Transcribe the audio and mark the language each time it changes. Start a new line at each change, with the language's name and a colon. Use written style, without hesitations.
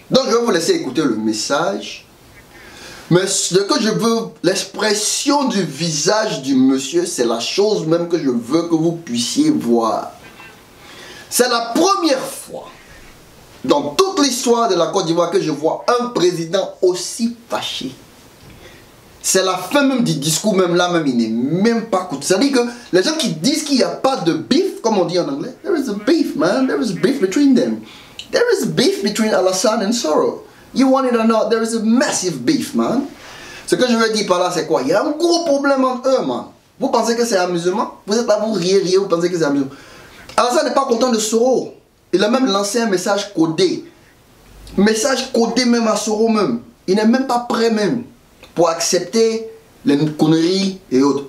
French: Donc je vais vous laisser écouter le message. Mais ce que je veux, l'expression du visage du monsieur, c'est la chose même que je veux que vous puissiez voir. C'est la première fois dans toute l'histoire de la Côte d'Ivoire que je vois un président aussi fâché. C'est la fin même du discours, même là, même il n'est même pas coûté. C'est-à-dire que les gens qui disent qu'il n'y a pas de beef, comme on dit en anglais,
English: there is a beef, man. There is beef between them. There is beef between Alassane and Soro. You want it or not, there is a massive beef, man.
French: Ce que je veux dire par là, c'est quoi? Il y a un gros problème entre eux, man. Vous pensez que c'est amusement? Vous êtes là, vous riez, vous pensez que c'est amusement. Alassane n'est pas content de Soro. Il a même lancé un message codé. Message codé même à Soro même. Il n'est même pas prêt même pour accepter les conneries et autres.